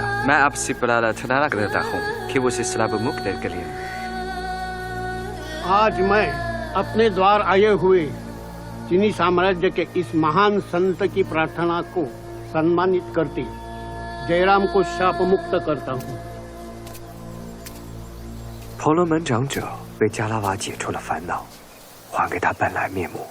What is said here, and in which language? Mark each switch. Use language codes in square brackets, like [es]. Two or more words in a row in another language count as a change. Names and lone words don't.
[hi] मैं आपसे प्रार्थना करता हूँ कि वो श्राप मुक्त करें। आज मैं अपने द्वार आए हुए चीनी साम्राज्य के इस महान संत की प्रार्थना को सम्मानित करते जयराम को शाप मुक्त करता हूँ। [zh] 婆罗门长者为加拉瓦解除了烦恼，还给他本来面目。